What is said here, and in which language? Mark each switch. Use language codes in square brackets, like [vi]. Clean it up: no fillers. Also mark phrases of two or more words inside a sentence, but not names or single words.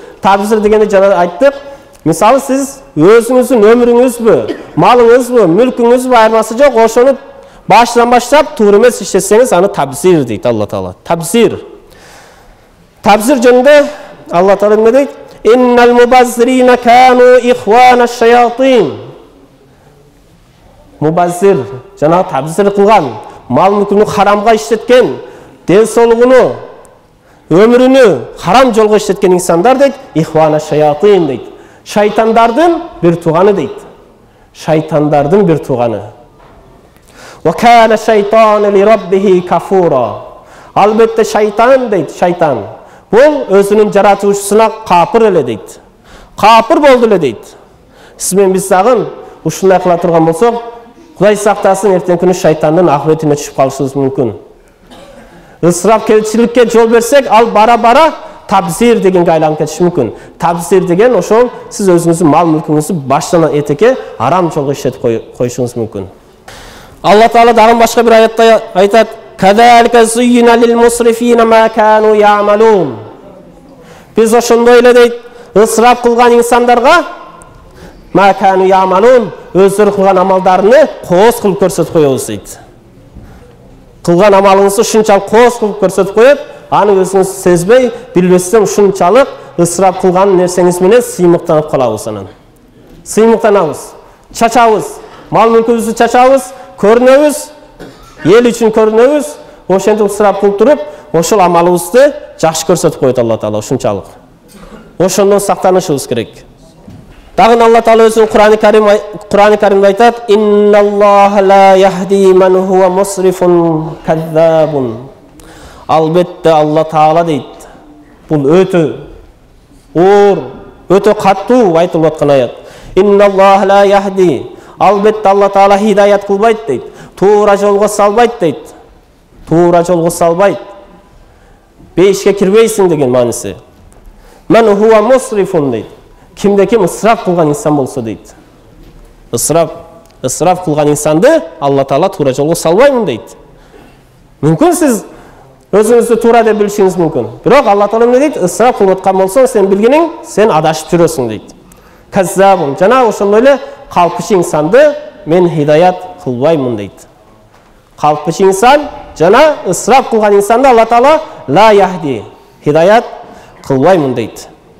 [ky] Табзир дегенде жана айттык. Мисалы сиз өзүңүздүн өмүрүңүзбү, малыңызбы, мүлкүңүзбү айырмасы жок, ошону башынан баштап туура эмес иштесеңиз, аны табзир дейт Алла Таала. Табзир жөнүндө Алла Таала эмне дейт? [ar] إن المبذرين كانوا إخوان الشياطين. [ky] Мубаззир жана табзир кылган, мал мүлкүнү харамга иштеткен, ден соолугуну, өмүрүнү харам жолго иштеткен инсандар дейт, [ar] إخوان الشياطين [ky] дейт. Шайтандардын бир тууганы дейт. Шайтандардын бир тууганы. [ar] وكان الشيطان لربه كفورا. [ky] Албетте шайтан дейт, шайтан. Бул өзүнүн жаратуучусуна капыр эле дейт. Капыр болду эле дейт. Сиз менен биз дагы ушундай кыла турган болсок, Кудай сактасын, эртең күнү шайтандын акыбетине түшүп калышыбыз мүмкүн. Ысырапкерчиликке жол берсек, ал бара-бара табзир дегенге айланып кетиши мүмкүн. Табзир деген ошол сиз өзүңүздүн мал мүлкүңүздү баштан этеке арам жолго иштетип коюшуңуз мүмкүн. Алла Таала дагы башка бир аятта айтат: [ar] "كذلك زين للمسرفين ما كانوا يعملون." [ky] Биз ошондой эле дейт, ысырап кылган инсандарга [ar] ما كانوا يعملون, [ky] өздөрү кылган амалдарыны кооз кылып көрсөтүп коебуз дейт. Кылган амалыңызды ушунчалык кооз кылып көрсөтүп коет, аны өзүңүз сезбей, билбестен ушунчалык ысырап кылган нерсеңиз менен сыймыктанып калабыз. Анан сыймыктанабыз, чачабыз, мал мүлкүбүздү чачабыз, көрүнөбүз, эл үчүн көрүнөбүз, ошентип ысырап кылып туруп, ошол амалыбызды жакшы көрсөтүп коет Алла Таала ушунчалык. Ошондон сактанышыбыз керек. Дагы Алла Таала өзүнүн Кур'ани Каримде айтат: [ar] "إن الله لا يهدي من هو مسرف كذاب." [ky] Албетте Алла Таала дейт. Бул өтө оор, өтө каттуу айтылып аткан аят. [ar] إن الله لا يهدي. [ky] Албетте Алла Таала хидаят кылбайт дейт. Туура жолго салбайт дейт. Туура жолго салбайт. Бейишке кирбейсиң деген мааниси. [ar] من هو مسرف дейт. [ky] Кимде ким ысырап кылган инсан болсо дейт. Ысырап ысырап кылган инсанды Алла Таала туура жолго салбаймын дейт. Мүмкүн сиз өзүңүздү туура деп билишиңиз мүмкүн. Бирок Алла Таала эмне дейт? Ысырап кылып аткан болсоң, сен билгениң, сен адашып жүрөсүң дейт. Каззабун, жана ошондой эле калпчы инсанды мен хидаят кылбаймын дейт. Калпчы инсан жана ысырап кылган инсанды Алла Таала [ar] لا يهدي, [ky] хидаят кылбаймын дейт.